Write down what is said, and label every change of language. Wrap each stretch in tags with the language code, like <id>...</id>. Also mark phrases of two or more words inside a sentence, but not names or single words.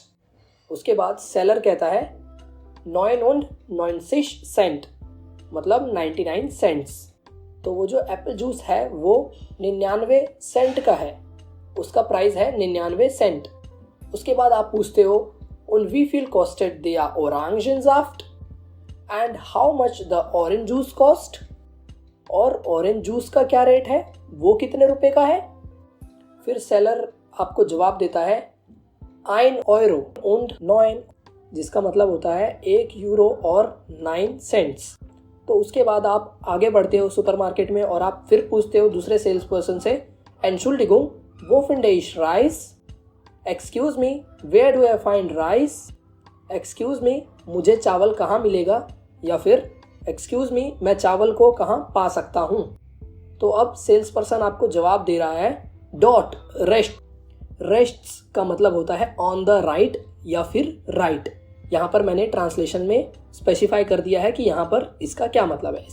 <hi>उसके बाद सेलर कहता है 99 सेंट, मतलब 99 सेंट्स। तो वो जो</hi> <en>apple juice</en> <hi>है वो 99 सेंट का है, उसका प्राइस है 99 सेंट। उसके बाद आप पूछते हो</hi> <de>und wie viel kostet der Orangensaft</de> <en>and how much the orange juice cost?</en> <hi>और</hi> <en>orange juice</en> <hi>का क्या रेट है, वो कितने रुपए का है। फिर सेलर आपको जवाब देता है</hi> <de>1 Euro und 9,</de> <hi>जिसका मतलब होता है 1 यूरो और 9 सेंट्स। तो उसके बाद आप आगे बढ़ते हो सुपरमार्केट में और आप फिर पूछते हो दूसरे</hi> <en>sales person</en> <hi>से</hi> <de>Entschuldigung, wo finde ich Reis?</de> <en>Excuse me, where do I find rice? Excuse me,</en> <hi>मुझे चावल कहाँ मिलेगा, या फिर</hi> <en>excuse me,</en> <hi>मैं चावल को कहाँ पा सकता हूँ। तो अब</hi> <en>sales person</en> <hi>आपको जवाब दे रहा है डॉट रेस्ट। रेस्ट्स का मतलब होता है</hi> <en>on the right</en> <hi>या फिर राइट। यहाँ पर मैंने ट्रांसलेशन में स्पेसिफाई कर दिया है कि यहाँ पर इसका क्या मतलब है।</hi>